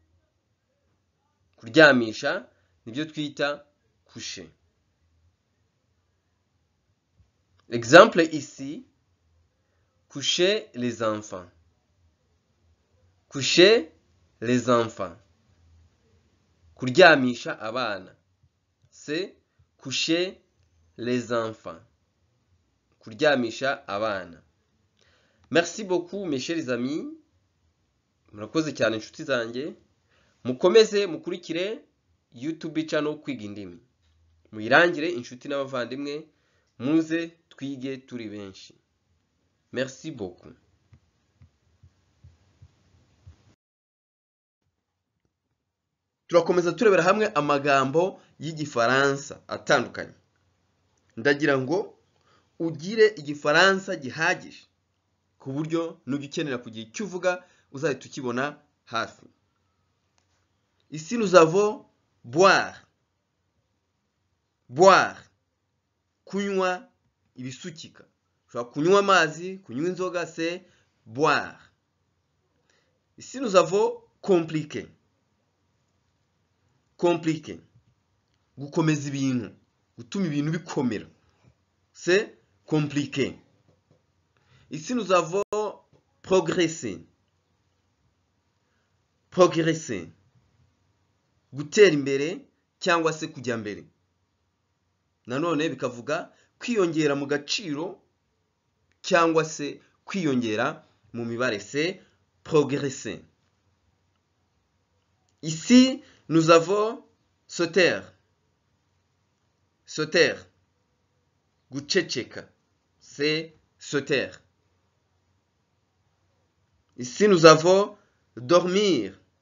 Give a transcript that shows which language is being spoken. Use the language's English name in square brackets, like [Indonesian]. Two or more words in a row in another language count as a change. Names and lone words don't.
[Kinyarwanda] Kuryamisha nibyo twita coucher. [French] Exemple ici, coucher les enfants. Coucher les enfants. [Kinyarwanda] Kuryamisha abana, [French] c'est coucher les enfants. [Kinyarwanda] Kuryamisha abana. [French] Merci beaucoup mes chers amis. [Kinyarwanda] Murakoze cyane inshuti zanjye. Mukomeze mukurikire YouTube channel Kwiga Indimi. Muyirangire inshuti n'abavandimwe, muze twige turi benshi. [French] Merci beaucoup. [Kinyarwanda] Turakomeza turebera hamwe amagambo y'igifaransa atandukanye. Ndagira ngo ugire igifaransa gihagije ku buryo nugikenera kugira icyo uvuga uzahita ukibona hafi. [French] Ici nous avons boire. Boire. [Kinyarwanda] Kunywa ibisukika. Ushobora kunywa amazi, kunywa inzoga, [French] c'est boire. Ici nous avons compliquer. Compliquer. [Kinyarwanda] Gukomeza ibintu, gutuma ibintu bikomera. [French] C'est compliqué. Ici nous avons progresser. Progresser. [Kinyarwanda] Gutera imbere cyangwa se kujya mbere. Nanone bikavuga kwiyongera mu gaciro cyangwa se kwiyongera mu mibare, [French] c'est progresser. Ici nous avons se taire. Se taire. Guceceka, c'est se taire. Ici nous avons dormir.